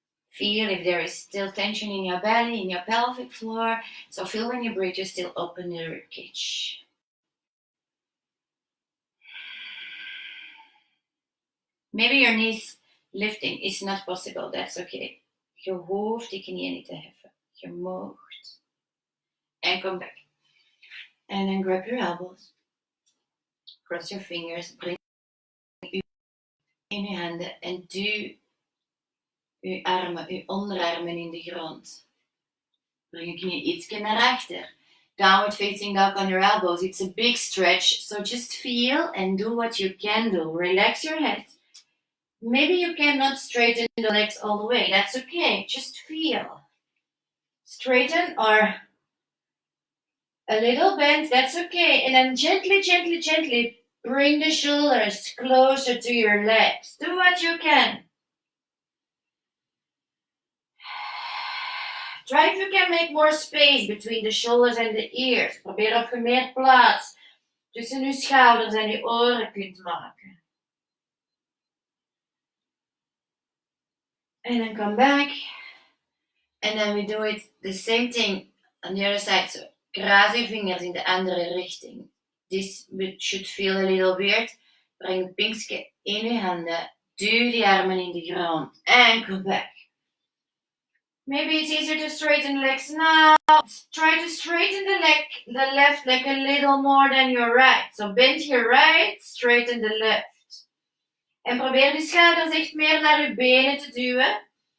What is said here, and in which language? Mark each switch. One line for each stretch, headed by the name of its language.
English: Feel if there is still tension in your belly, in your pelvic floor. So feel when you breathe, you still open the ribcage. Maybe your knees lifting is not possible. That's okay.
Dutch: Je hoeft die knieën niet te heffen. Je moogt.
English: And come back. And then grab your elbows. Cross your fingers. Bring
Dutch: in je handen. En duw uw armen, uw onderarmen in de grond. Breng je knieën ietsje naar achter.
English: Downward facing dog on your elbows. It's a big stretch. So just feel and do what you can do. Relax your head. Maybe you cannot straighten the legs all the way. That's okay. Just feel. Straighten or a little bend. That's okay. And then gently, gently, gently Bring the shoulders closer to your legs. Do what you can. Try if you can make more space between the shoulders and the ears.
Dutch: Probeer of je meer plaats tussen je schouders en je oren kunt maken.
English: And then come back. And then we do it the same thing on the other side.
Dutch: So kruis je vingers in de andere richting.
English: This should feel a little weird.
Dutch: Breng de pinkje in je handen. Duw die armen in de grond.
English: And come back. Maybe it's easier to straighten the legs now. Try to straighten the left leg a little more than your right. So bend your right, straighten the left.
Dutch: En probeer de schouders echt meer naar je benen te duwen.